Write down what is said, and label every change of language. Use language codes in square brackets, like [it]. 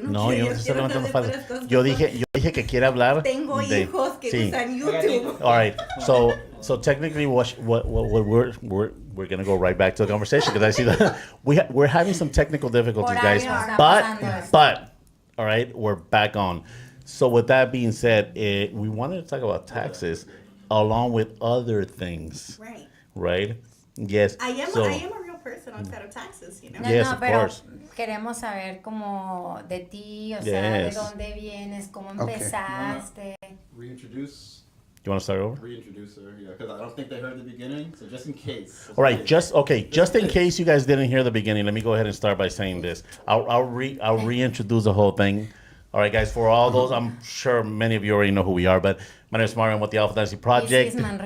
[es] No, yo no te estoy levantando falsos. Yo dije que quiere hablar. Tengo hijos que usan YouTube. [en] All right. So technically, what we're gonna go right back to the conversation because I see that we're having some technical difficulties, guys. But all right, we're back on. So with that being said, we wanted to talk about taxes along with other things. Right. Right. Yes. I am a real person outside of taxes, you know. Yes, of course. [es] Queremos saber como de ti, o sea, de dónde vienes, cómo empezaste. [en] Reintroduce. You want to start over? Reintroduce her, yeah, because I don't think they heard the beginning, so just in case. All right, just in case you guys didn't hear the beginning, let me go ahead and start by saying this. I'll reintroduce the whole thing. All right, guys, for all those, I'm sure many of you already know who we are, but my name is Mario. I'm with the Alpha Dynasty Project.